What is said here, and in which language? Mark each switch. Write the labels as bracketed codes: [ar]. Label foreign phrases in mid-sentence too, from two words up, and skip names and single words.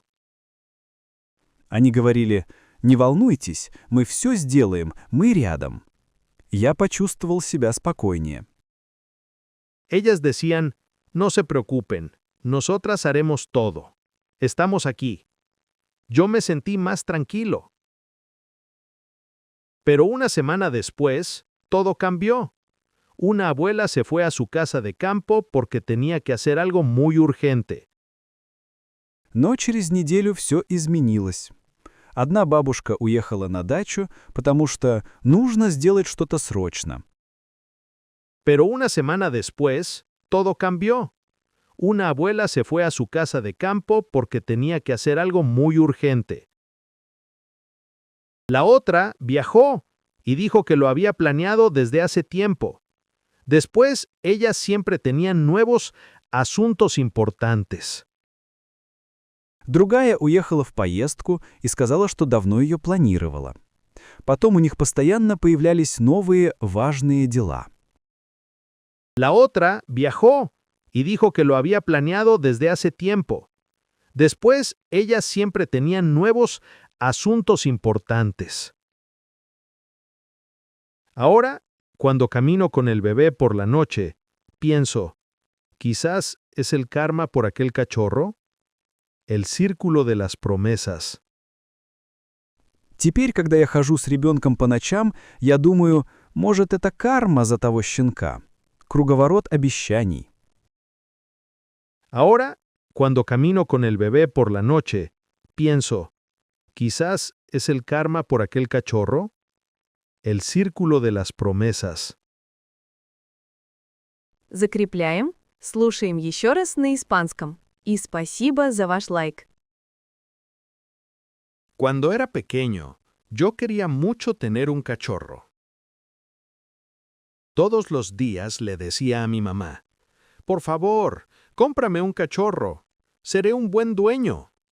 [ru] Они говорили, «Не волнуйтесь, мы все сделаем, мы рядом». Я почувствовал себя спокойнее. [es] Ellas decían, no se preocupen, nosotras haremos todo. Estamos aquí. Yo me sentí más tranquilo. Pero una semana después, todo cambió. Una abuela se fue a su casa de campo porque tenía que hacer algo muy urgente. [ru] Но через неделю все изменилось. Одна бабушка уехала на дачу, потому что нужно сделать что-то срочно. [es] Pero una semana después, todo cambió. Una abuela se fue a su casa de campo porque tenía que hacer algo muy urgente. La otra viajó y dijo que lo había planeado desde hace tiempo. Después, ellas siempre tenían nuevos asuntos importantes. [ru] Другая уехала в поездку и сказала, что давно ее планировала. Потом у них постоянно появлялись новые важные дела. [es] La otra viajó y dijo que lo había planeado desde hace tiempo. Después, ellas siempre tenían nuevos asuntos importantes. Ahora, cuando camino con el bebé por la noche, pienso, quizás es el karma por aquel cachorro, el círculo de las promesas. [ru] Теперь, когда я хожу с ребенком по ночам, я думаю, может, это карма за того щенка. Круговорот обещаний. [es] Ahora, cuando camino con el bebé por la noche, pienso, quizás es el karma por aquel cachorro, el círculo de las promesas. [ru] Закрепляем, слушаем еще раз на испанском. И спасибо за ваш лайк. [es] Cuando era pequeño, yo quería mucho tener un cachorro. Todos los días le decía a mi mamá, por favor, cómprame un cachorro, seré un buen dueño.